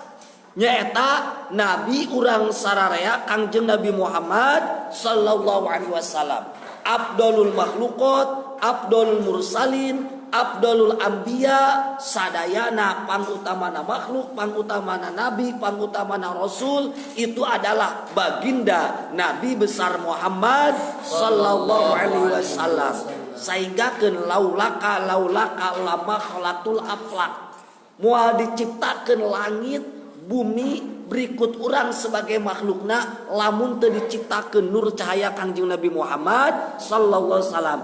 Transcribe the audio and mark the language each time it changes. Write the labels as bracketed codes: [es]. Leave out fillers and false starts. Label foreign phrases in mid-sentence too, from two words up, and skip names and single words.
[su] Nyaeta nabi urang sararea Kangjeng Nabi Muhammad [ar] صلى الله عليه وسلم. أفضل المخلوقات أفضل المرسلين أفضل الأنبياء, [su] sadayana pangutamana makhluk, pangutamana nabi, pangutamana rasul [id] itu adalah [su] baginda Nabi besar Muhammad [ar] صلى الله عليه وسلم. [su] Sainggakeun [ar] لولاك لما خلقت الأفلاك, [su] moal diciptakeun langit bumi berikut urang sebagai makhlukna, lamun teu diciptakeun nur cahaya Kangjeng Nabi Muhammad [ar] صلى الله عليه وسلم.